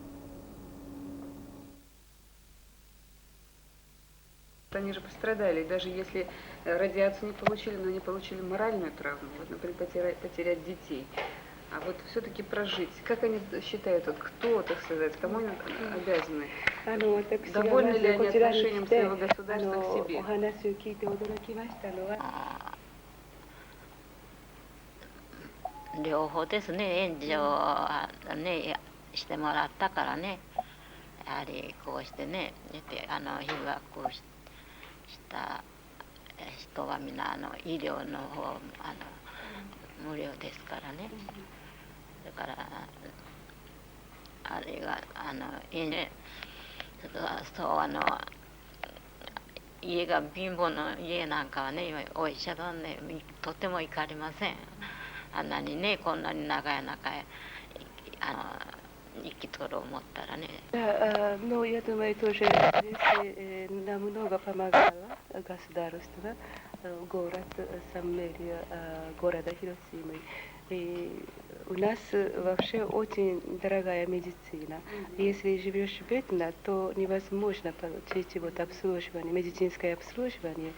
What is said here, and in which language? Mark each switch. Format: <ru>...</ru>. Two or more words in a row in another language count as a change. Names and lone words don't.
<ru>Они же пострадали, даже если радиацию не получили, но они получили моральную травму, вот, например, потерять детей. А вот все-таки прожить, как они считают, вот, кто, так сказать, кому они обязаны? Довольны ли они отношением своего государства к себе?</ru> <ja>両方ですね、援助ねしてもらったからね、やはりこうしてね、被爆した人はみんな医療の方無料ですからね。だからあれがそう家が貧乏の家なんかはね、お医者さんね、とても行かれません。あんなにね、こんなに長い中へ生きとる思ったらね。</ja> <ru>Ну, я думаю, тоже здесь намного помогало государство, город, сам мэрия города Хиросимы. И у нас вообще очень дорогая медицина. Если живешь бедно, то невозможно получить вот обслуживание, медицинское обслуживание.</ru>